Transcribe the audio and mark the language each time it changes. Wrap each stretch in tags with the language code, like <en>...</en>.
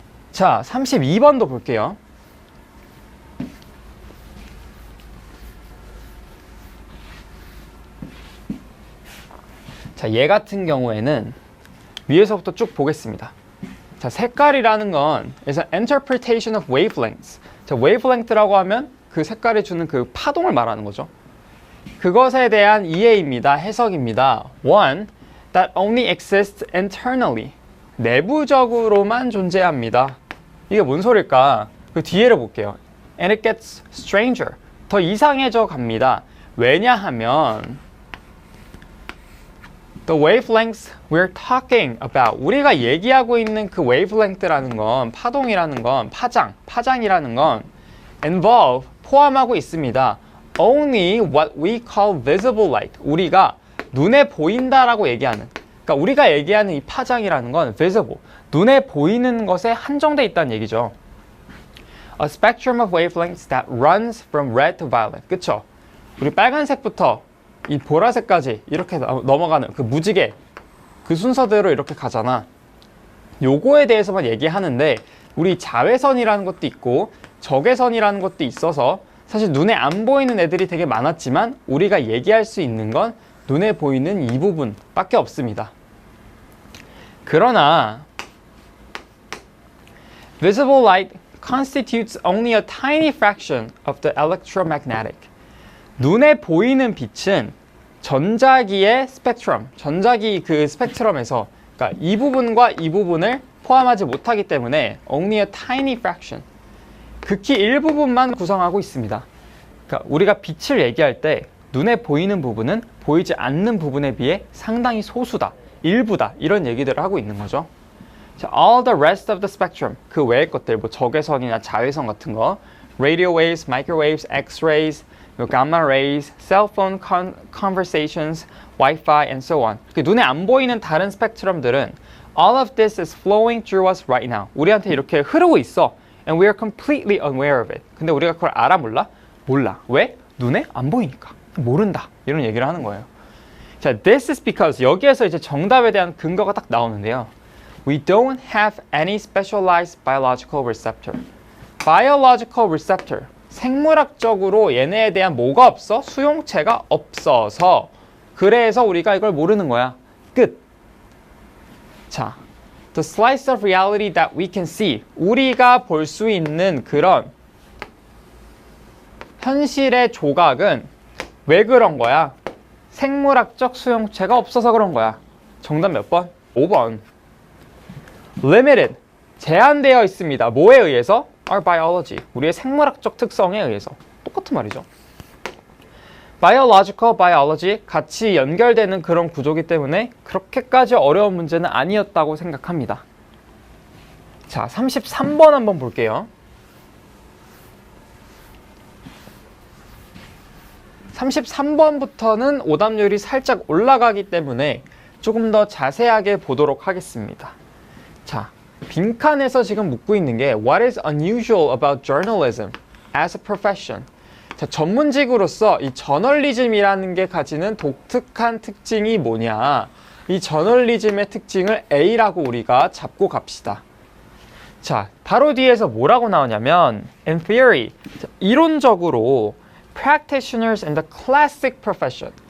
<ko>자, 32번도 볼게요. 자, 얘 같은 경우에는 위에서부터 쭉 보겠습니다.</ko> <en>자,</en> <ko>색깔이라는 건</ko> <en>is an interpretation of wavelengths.</en> <ko>자, wavelength라고 하면 그 색깔이 주는 그 파동을 말하는 거죠. 그것에 대한 이해입니다. 해석입니다.</ko> <en>One, that only exists internally.</en> <ko>내부적으로만 존재합니다. 이게 뭔 소릴까? 그 뒤에를 볼게요.</ko> <en>And it gets stranger.</en> <ko>더 이상해져 갑니다. 왜냐하면</ko> <en>the wavelengths we're talking about,</en> <ko>우리가 얘기하고 있는 그 wavelength라는 건, 파동이라는 건, 파장이라는 건</ko> <en>involve,</en> <ko>포함하고 있습니다.</ko> <en>only what we call visible light,</en> <ko>우리가 눈에 보인다라고 얘기하는, 그러니까 우리가 얘기하는 이 파장이라는 건 visible, 눈에 보이는 것에 한정돼 있다는 얘기죠.</ko> <en>A spectrum of wavelengths that runs from red to violet.</en> <ko>그쵸? 우리 빨간색부터 이 보라색까지 이렇게 넘어가는 그 무지개, 그 순서대로 이렇게 가잖아. 요거에 대해서만 얘기하는데 우리 자외선이라는 것도 있고 적외선이라는 것도 있어서 사실 눈에 안 보이는 애들이 되게 많았지만 우리가 얘기할 수 있는 건 눈에 보이는 이 부분밖에 없습니다. 그러나</ko> <en>visible light constitutes only a tiny fraction of the electromagnetic.</en> <ko>눈에 보이는 빛은 전자기의 스펙트럼, 전자기 그 스펙트럼에서, 그러니까 이 부분과 이 부분을 포함하지 못하기 때문에</ko> <en>only a tiny fraction,</en> <ko>극히 일부분만 구성하고 있습니다. 그러니까 우리가 빛을 얘기할 때 눈에 보이는 부분은 보이지 않는 부분에 비해 상당히 소수다, 일부다, 이런 얘기들을 하고 있는 거죠.</ko> <en>All the rest of the spectrum,</en> <ko>그 외의 것들, 뭐 적외선이나 자외선 같은 거,</ko> <en>radio waves, microwaves, x-rays, gamma rays, cell phone conversations, Wi-Fi, and so on.</en> <ko>눈에 안 보이는 다른 스펙트럼들은</ko> <en>all of this is flowing through us right now.</en> <ko>우리한테 이렇게 흐르고 있어.</ko> <en>And we are completely unaware of it.</en> <ko>근데 우리가 그걸 알아 몰라? 몰라. 왜? 눈에 안 보이니까. 모른다. 이런 얘기를 하는 거예요. 자,</ko> <en>this is because,</en> <ko>여기에서 이제 정답에 대한 근거가 딱 나오는데요.</ko> <en>We don't have any specialized biological receptor. Biological receptor.</en> <ko>생물학적으로 얘네에 대한 뭐가 없어? 수용체가 없어서. 그래서 우리가 이걸 모르는 거야. 끝.</ko> <en>자, the slice of reality that we can see.</en> <ko>우리가 볼 수 있는 그런 현실의 조각은 왜 그런 거야? 생물학적 수용체가 없어서 그런 거야. 정답 몇 번? 5번.</ko> <en>Limited,</en> <ko>제한되어 있습니다. 뭐에 의해서?</ko> <en>Our biology,</en> <ko>우리의 생물학적 특성에 의해서. 똑같은 말이죠. Biological, biology, 같이 연결되는 그런 구조이기 때문에 그렇게까지 어려운 문제는 아니었다고 생각합니다. 자, 33번 한번 볼게요. 33번부터는 오답률이 살짝 올라가기 때문에 조금 더 자세하게 보도록 하겠습니다.</ko> <en>자,</en> <ko>빈칸에서 지금 묻고 있는 게</ko> <en>What is unusual about journalism as a profession?</en> <ko>자, 전문직으로서 이 저널리즘이라는 게 가지는 독특한 특징이 뭐냐? 이 저널리즘의 특징을 A라고 우리가 잡고 갑시다. 자, 바로 뒤에서 뭐라고 나오냐면</ko> <en>In theory,</en> <ko>자, 이론적으로</ko> <en>practitioners in the classic profession.</en>